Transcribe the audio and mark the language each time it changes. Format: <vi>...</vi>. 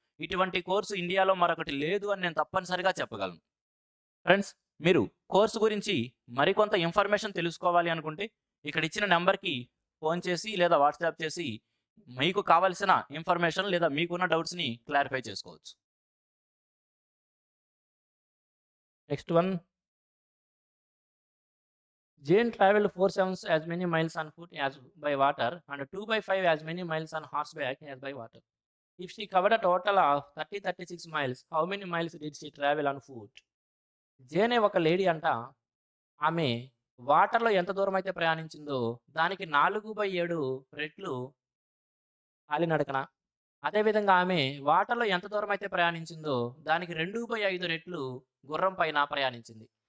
<te>ఇటువంటి కోర్సు ఇండియాలో మరొకటి లేదు అని నేను తప్పనిసరిగా చెప్పగలను. ఫ్రెండ్స్, మీరు కోర్సు గురించి మరికొంత ఇన్ఫర్మేషన్ తెలుసుకోవాలి అనుకుంటే ఇక్కడ ఇచ్చిన నెంబర్‌కి ఫోన్ చేసి లేదా వాట్సాప్ చేసి మీకు కావాల్సిన ఇన్ఫర్మేషన్ లేదా మీకున్న డౌట్స్‌ని క్లారిఫై చేసుకోవచ్చు.</te> <en>Next one, Jane traveled 4/7 as many miles on foot as by water and 2/5 as many miles on horseback as by water. If she covered a total of 36 miles, how many miles did she travel on foot?</en> <te>Jane ఒక lady అంట. ఆమె వాటర్‌లో ఎంత దూరం అయితే ప్రయాణించిందో దానికి 4/7 రెట్లు కాలినడకన. అదేవిధంగా ఆమె వాటర్‌లో ఎంత దూరం అయితే ప్రయాణించిందో దానికి 2/5 రెట్లు గుర్రం పైన ప్రయాణించింది.</te>